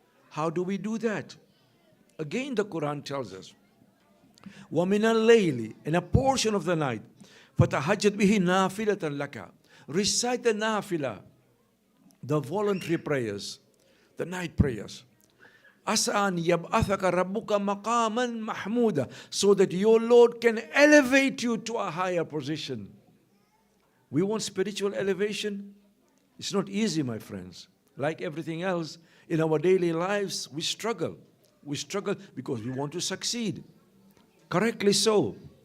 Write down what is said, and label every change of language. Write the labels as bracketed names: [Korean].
[English] How do we do that? Again, the Quran tells us, [Arabic] وَمِنَ اللَّيْلِ, [English] in a portion of the night, [Arabic] فَتَحَجَّدْ بِهِ نَافِلَةً لَكَ. [English] Recite the nafila, the voluntary prayers, the night prayers. [Arabic] أَسْأَنْ يَبْعَثَكَ رَبُّكَ مَقَامًا مَحْمُودًا. [English] So that your Lord can elevate you to a higher position. We want spiritual elevation. It's not easy, my friends. Like everything else, in our daily lives, we struggle. We struggle because we want to succeed. Correctly so.